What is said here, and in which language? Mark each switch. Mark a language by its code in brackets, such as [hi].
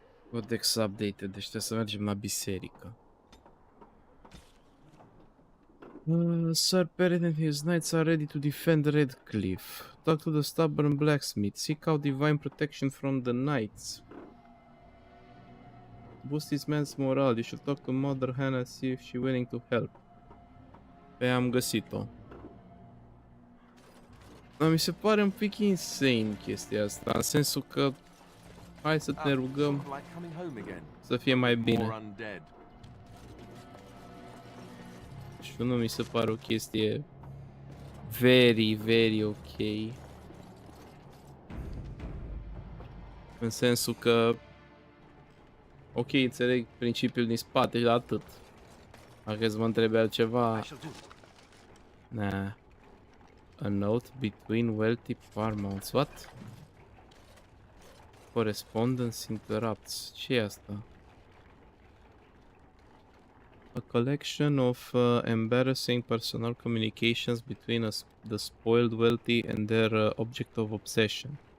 [en] Codex updated, [ro] deci trebuie să mergem la biserică. [en] Sir Perrin and his knights are ready to defend Redcliffe. Talk to the stubborn blacksmith. Seek out divine protection from the knights. Boost his man's morale. You should talk to Mother Hannah, see if she's willing to help. [ro] Pe am găsit-o. Dar mi se pare un pic insane chestia asta, în sensul că hai să ne rugăm să fie mai bine. Și nu mi se pare o chestie [en] very, very [ro] ok. În sensul că ok, înțeleg principiul din spate și atât. Dacă îți mă întrebi altceva... Nah. [en] A note between wealthy paramount's. What? Correspondence interrupts. [ro] Ce e asta? [en] A collection of embarrassing personal communications between the spoiled wealthy and their object of obsession.